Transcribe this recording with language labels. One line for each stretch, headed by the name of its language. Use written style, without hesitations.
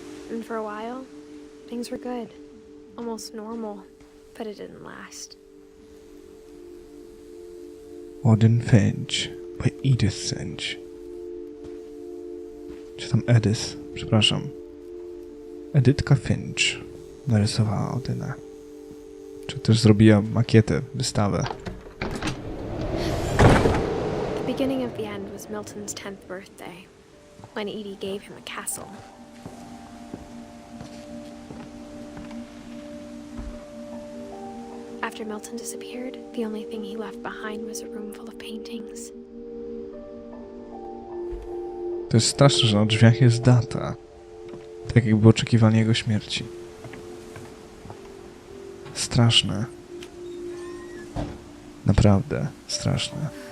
English: And for a while, things were good. Almost normal, but it didn't last. Edith Finch by Edith Finch.
Polish: Czy tam Edith? Przepraszam. Edytka Finch narysowała Odynę. Czy też zrobiła makietę, wystawę.
English: The beginning of the end was Milton's 10th birthday, when Edie gave him a castle. After Milton disappeared, the only thing he left behind was a room full of paintings.
Polish: To jest straszne, że na drzwiach jest data. Tak jakby oczekiwanie jego śmierci. Straszne. Naprawdę straszne.